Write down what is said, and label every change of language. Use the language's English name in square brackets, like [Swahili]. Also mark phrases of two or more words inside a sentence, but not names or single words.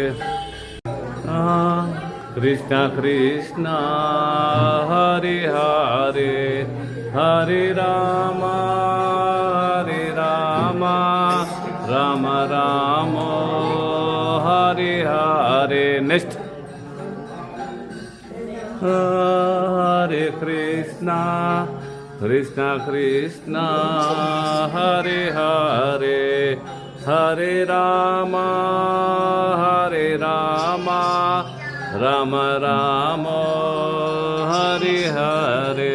[Telugu] కృష్ణ కృష్ణ హరే హరే, హరే రామ రామ రామ హరే హరే. నెక్స్ట్ హరే కృష్ణ కృష్ణ కృష్ణ హరే హరే, హరే రామ రామ రామ హరే హరే.